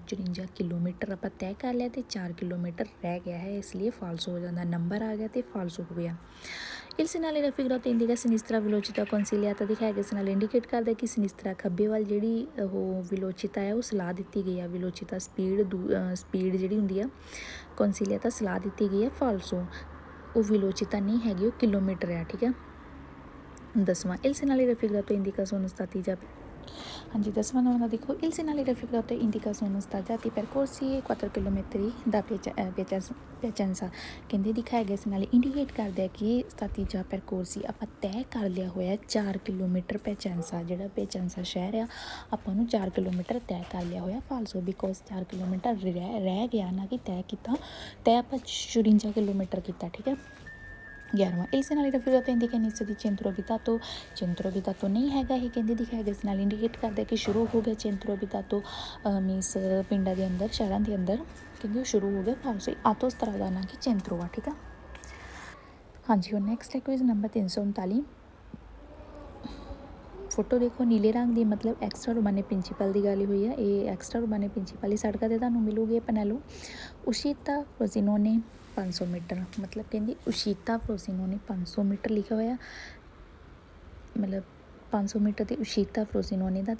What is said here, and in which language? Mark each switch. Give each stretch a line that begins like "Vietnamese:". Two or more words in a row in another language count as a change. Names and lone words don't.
Punjabi: 54 ਕਿਲੋਮੀਟਰ ਆਪਾਂ ਤੈਅ ਕਰ ਲਿਆ ਅਤੇ 4 ਕਿਲੋਮੀਟਰ ਰਹਿ ਗਿਆ ਹੈ, ਇਸ ਲਈ ਫਾਲਸੋ ਹੋ ਜਾਂਦਾ। ਨੰਬਰ ਆ ਗਿਆ ਅਤੇ ਫਾਲਸੋ ਹੋ ਗਿਆ।
Italian: il segnale raffigurato indica sinistra velocità consigliata
Punjabi: ਦਿਖਾਇਆ ਗਿਆ segnale ਇੰਡੀਕੇਟ ਕਰਦਾ ਕਿ ਸਿਨਿਸਤਰਾ ਖੱਬੇ ਵੱਲ ਜਿਹੜੀ ਉਹ ਵਿਲੋਚਿਤਾ ਹੈ ਉਹ ਸਲਾਹ ਦਿੱਤੀ ਗਈ ਆ। ਵਿਲੋਚਿਤਾ ਸਪੀਡ ਜਿਹੜੀ ਹੁੰਦੀ ਆ, ਕੌਂਸੀਲੀਆਤਾ ਸਲਾਹ ਦਿੱਤੀ ਗਈ ਹੈ। ਫਾਲਸੋ ਉਹ ਵਿਲੋਚਿਤਾ ਨਹੀਂ ਹੈਗੀ, ਉਹ ਕਿਲੋਮੀਟਰ ਆ। ਠੀਕ ਹੈ। 10ਵਾਂ
Italian: il segnale raffigurato indica sono stati già
Punjabi: ਹਾਂਜੀ 10ਵਾਂ ਨੰਬਰ ਦੇਖੋ
Italian: il segnale raffigurato indica sono stati percorsi 4 chilometri da Piacenza
Punjabi: ਕਹਿੰਦੇ ਦਿਖਾਇਆ ਗਿਆ segnale ਇੰਡੀਕੇਟ ਕਰਦਾ ਹੈ ਕਿ
Italian: stati già percorsi
Punjabi: ਆਪਾਂ ਤੈਅ ਕਰ ਲਿਆ ਹੋਇਆ 4 ਕਿਲੋਮੀਟਰ Piacenza, ਜਿਹੜਾ Piacenza ਸ਼ਹਿਰ ਆ ਆਪਾਂ ਨੂੰ 4 ਕਿਲੋਮੀਟਰ ਤੈਅ ਕਰ ਲਿਆ ਹੋਇਆ। ਫਾਲਸੋ ਬਿਕੋਜ਼ 4 ਕਿਲੋਮੀਟਰ ਰਹਿ ਗਿਆ, ਨਾ ਕਿ ਤੈਅ ਕੀਤਾ। ਤੈਅ ਆਪਾਂ 54 ਕਿਲੋਮੀਟਰ ਕੀਤਾ। ਠੀਕ ਹੈ। 11ਵਾਂ
Italian: il segnale raffigurato indica inizio di centro abitato
Punjabi: ਨਹੀਂ ਹੈਗਾ, ਇਹ ਕਹਿੰਦੇ ਦਿਖਾਇਆ ਗਿਆ segnale ਇੰਡੀਕੇਟ ਕਰਦਾ ਕਿ ਸ਼ੁਰੂ ਹੋ ਗਿਆ
Italian: centro abitato
Punjabi: ਮੀਨਸ ਪਿੰਡਾਂ ਦੇ ਅੰਦਰ, ਸ਼ਹਿਰਾਂ ਦੇ ਅੰਦਰ, ਕਹਿੰਦੇ ਉਹ ਸ਼ੁਰੂ ਹੋ ਗਿਆ। ਫਾਲਸੋ autostrada ਨਾ ਕਿ centro ਆ। ਠੀਕ ਆ। ਹਾਂਜੀ ਹੁਣ ਨੈਕਸਟ ਹੈ ਕੁਇਜ਼ ਨੰਬਰ 339। ਫੋਟੋ ਦੇਖੋ ਨੀਲੇ ਰੰਗ ਦੀ, ਮਤਲਬ
Italian: extra urbane principali
Punjabi: ਦੀ ਗੱਲ ਹੋਈ ਆ। ਇਹ
Italian: extra urbane principali
Punjabi: ਸੜਕਾਂ 'ਤੇ ਤੁਹਾਨੂੰ ਮਿਲੂਗੀ।
Italian: pannello uscita
Punjabi: ਫਰੋਜ਼ੀਨੋਨੇ 500 ਮੀਟਰ, ਮਤਲਬ ਕਹਿੰਦੀ ਉਸ਼ੀਤਾ ਫਰੋਜ਼ੀਨੋਨੇ 500 ਮੀਟਰ ਲਿਖਿਆ ਹੋਇਆ, ਮਤਲਬ 500 ਮੀਟਰ ਤੇ ਉਸ਼ੀਤਾ ਫਰੋਜ਼ੀਨੋਨੇ ਦਾ।